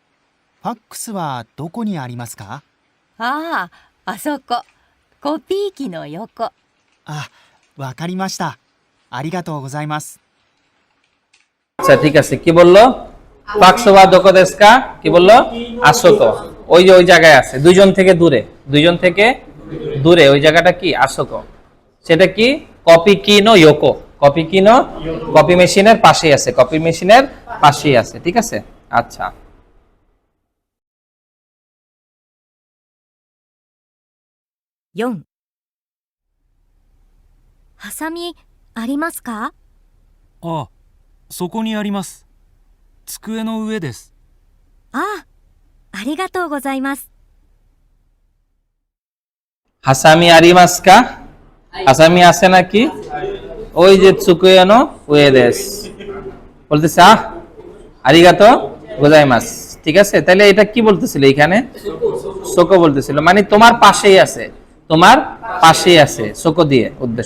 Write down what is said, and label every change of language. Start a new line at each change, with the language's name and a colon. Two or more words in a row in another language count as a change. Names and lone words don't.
Japanese: ファックスはどこにありますか？あそこ。コピー機の横。わかりました。ありがとうございます。
Bangla: আচ্ছা ঠিক আছে। কি বললো?
Japanese: ファックスはどこですか,
Bangla: কি বললো? আসোকো। ওই যে ওই জায়গায় আছে, দুইজন থেকে দূরে, দুইজন থেকে দূরে ওই জায়গাটা কি? আসোকো। সেটা কি?
Japanese: コピー機の横、コピー機の,
Bangla: কপি মেশিনের পাশেই আছে, কপি মেশিনের পাশেই আছে। ঠিক আছে, আচ্ছা।
Japanese: 4、ハサミありますか？あ、そこにあります。机の上です。ありがとうございます。ハサミありますか,
Bangla: হাসামি আছে নাকি? ওই যে
Japanese: 机の上です
Bangla: বলতেছে
Japanese: ありがとうございます.
Bangla: ঠিক আছে, তাহলে এটা কি বলতেছিল এখানে? সোকো বলতেছিল, মানে তোমার পাশেই আছে, তোমার পাশেই আছে, সোকো দিয়ে উদ্দেশ্য।